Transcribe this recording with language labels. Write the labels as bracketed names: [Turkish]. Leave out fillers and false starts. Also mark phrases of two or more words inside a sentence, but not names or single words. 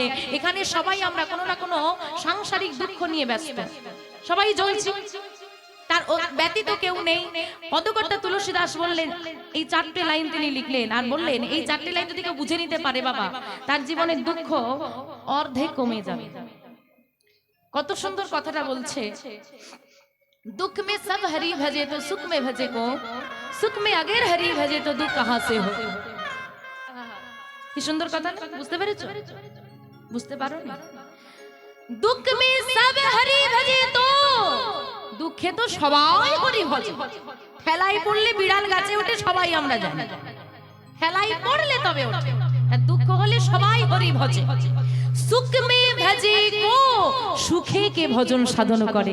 [Bangla] এখানে সবাই আমরা কোনো না কোনো সাংসারিক দুঃখ নিয়ে ব্যস্ত, সবাই জ্বলছি, তার ব্যতীত কেউ নেই। পদকর্তা তুলসী দাস বললেন, এই 4টে লাইন তিনি লিখলেন, আর বললেন এই 4টে লাইন যদি কেউ বুঝে নিতে পারে বাবা, তার জীবনের দুঃখ অর্ধেক কমে যাবে। কত সুন্দর কথাটা বলছে, [Hindi] दुख में सब हरि भजे तो सुख में भजे को, सुख में अगर हरि भजे तो दुख कहां से हो। [Bangla] কি সুন্দর কথা না? বুঝতে পেরেছো? বুঝতে পারো না? [Hindi] দুঃখ में सब हरि भजे तो, [Bangla] দুঃখে তো সবাই হরি ভজে। ঠেলায় পড়লে বিড়াল গাছে ওঠে, সবাই আমরা জানি। ঠেলায় পড়লে তবে ওঠে, আর দুঃখ হলে সবাই হরি ভজে। [Hindi] सुख में भजे को, [Bangla] সুখে কে ভজন সাধন করে।